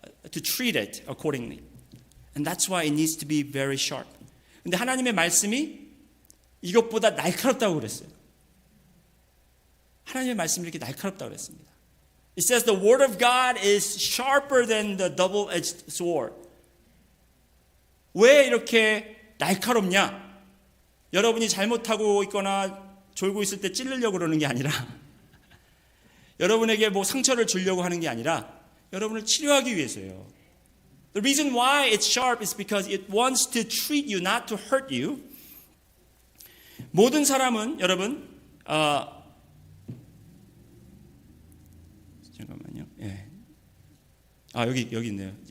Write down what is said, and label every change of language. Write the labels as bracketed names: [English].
[English] to treat it accordingly. And that's why it needs to be very sharp. [Korean] 근데 하나님의 말씀이 이것보다 날카롭다고 그랬어요. 하나님의 말씀이 이렇게 날카롭다고 그랬습니다. [English] It says the word of God is sharper than the double-edged sword. [Korean] 왜 이렇게 날카롭냐? 여러분이 잘못하고 있거나 졸고 있을 때 찌르려고 그러는 게 아니라 여러분에게 뭐 상처를 주려고 하는 게 아니라 여러분을 치료하기 위해서요. [English] The reason why it's sharp is because it wants to treat you, not to hurt you. [Korean] 모든 사람은 여러분 잠깐만요. 예. 여기 있네요.